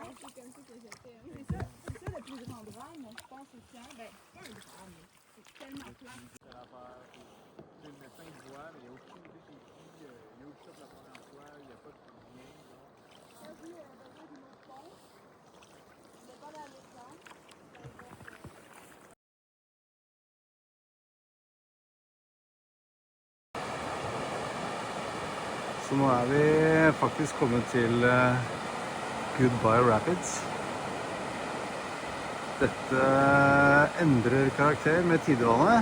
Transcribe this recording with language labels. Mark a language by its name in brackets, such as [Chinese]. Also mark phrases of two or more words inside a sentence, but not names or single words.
[French] C'est comme ça que j'étais. C'est ça le plus grand drame, je pense aussi, hein? Ben, c'est pas un drame, mais c'est tellement plat. C'est l'affaire. Le médecin il voit, mais il n'y a aucune idée c'est qui. Il a eu ça pour la première fois, il n'y a pas de lien. J'ai vu besoin d'une autre pompe. Je voulais pas aller à l'urgence. [Norwegian] Så nå vi faktisk kommet til Goodbye Rapids. Dette endrer karakter med tidevannet.